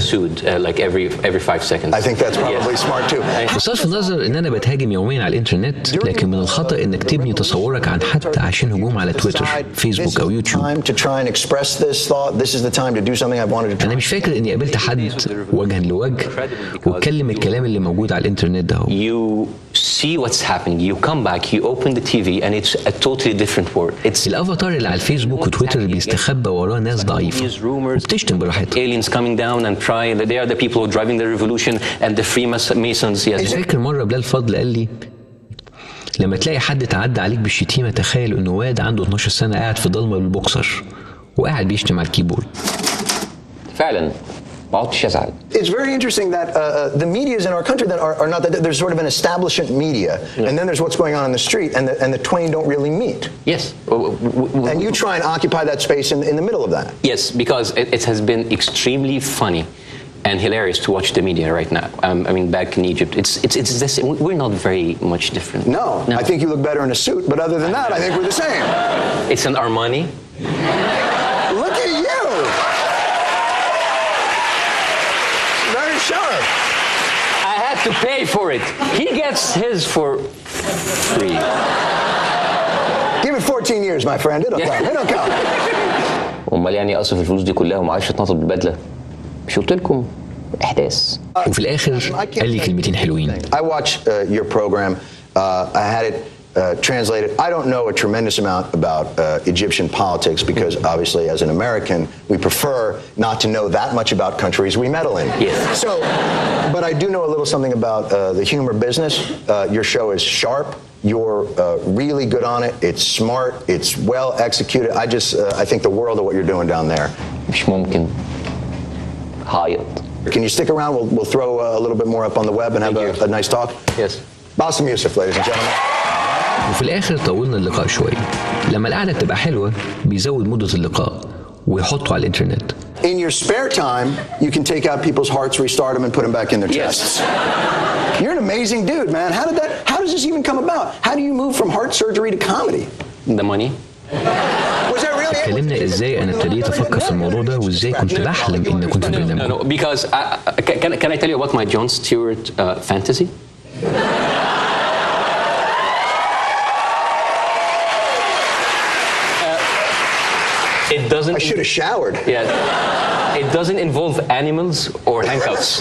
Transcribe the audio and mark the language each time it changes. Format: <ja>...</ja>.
<en>Sued like every 5 seconds. I think that's probably smart too.</en> <ar>بصرف النظر ان انا بتهاجم يوميا على الانترنت، لكن من الخطأ انك تبني تصورك عن حد عشان هجوم على تويتر، فيسبوك او يوتيوب. انا مش فاكر اني قابلت حد وجها لوجه واتكلم الكلام اللي موجود على الانترنت ده.</ar> <en>You see what's happening. You come back. You open the TV and it's a totally different world. It's</en> <ar>الافاتار اللي على الفيسبوك وتويتر بيستخبى وراه ناس ضعيفة وبتشتم براحتها.</ar> <en>Aliens coming down and try. They are the people who are driving the revolution and the Freemasons. Yes.</en> <ar>فاكر مرة بلال فضل قال لي لما تلاقي حد تعدى عليك بالشتيمة تخيل انه واد عنده 12 سنة قاعد في ضلمة بالبوكسر وقاعد بيشتم على الكيبورد. فعلا ما عدتش ازعل.</ar> <en>It's very interesting that the medias in our country that are not that there's sort of an establishment media, and then there's what's going on in the street, and the twain don't really meet. Yes. And you try and occupy that space in the middle of that. Yes, because it has been extremely funny and hilarious to watch the media right now. I mean, back in Egypt, it's this. We're not very much different. No, I think you look better in a suit, but other than that, I think we're the same. It's an Armani. Look at you. Very sharp. I had to pay for it. He gets his for free. Give it 14 years, my friend. It'll come. It'll come.</en> <ar>امال يعني اصرف الفلوس دي كلها وما عايش اتنطط بالبدله؟ مش قلت لكم احداث. وفي الاخر قال لي كلمتين حلوين.</ar> <en>I watch your program. I had it translated. I don't know a tremendous amount about Egyptian politics because obviously as an American we prefer not to know that much about countries we meddle in. Yes. So, but I do know a little something about the humor business. Your show is sharp. You're really good on it. It's smart. It's well executed. I think the world of what you're doing down there.</en> <ar>مش ممكن. هايط.</ar> <en>Can you stick around? We'll throw a little bit more up on the web and have a nice talk. Yes. Bassem Yousef, ladies and gentlemen.</en> <ar>وفي الآخر طولنا اللقاء شوية. لما القعدة بتبقى حلوة بيزود مدة اللقاء ويحطه على الإنترنت.</ar> <en>In your spare time, you can take out people's hearts, restart them, and put them back in their chests. You're an amazing dude, man. How does this even come about? How do you move from heart surgery to comedy? The money. Was that really it?</en> <ar>اتكلمنا ازاي انا ابتديت افكر في الموضوع ده وازاي كنت بحلم ان اكون في البرنامج.</ar> <en>No, because can I tell you about my Jon Stewart fantasy? It doesn't. I should have showered. Yeah. It doesn't involve animals or handcuffs.</en>